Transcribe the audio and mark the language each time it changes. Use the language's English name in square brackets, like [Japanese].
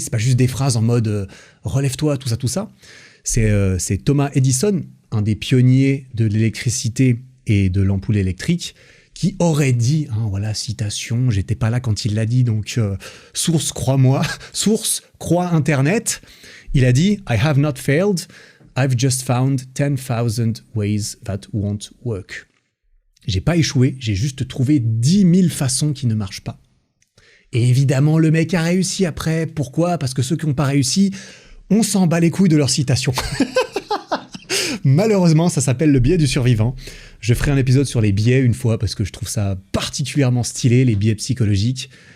[French] C'est pas juste des phrases en mode relève-toi, tout ça. C'est Thomas Edison, un des pionniers de l'électricité et de l'ampoule électrique, qui aurait dit, voilà, citation, j'étais pas là quand il l'a dit, donc source, crois-moi, source, crois Internet. Il a dit [English] « I have not failed, I've just found 10,000 ways that won't work ». [French] J'ai pas échoué, j'ai juste trouvé 10 000 façons qui ne marchent pas. Et évidemment, le mec a réussi après. Pourquoi ? Parce que ceux qui n'ont pas réussi, on s'en bat les couilles de leur citation. Malheureusement, ça s'appelle le biais du survivant. Je ferai un épisode sur les biais une fois parce que je trouve ça particulièrement stylé, les biais psychologiques.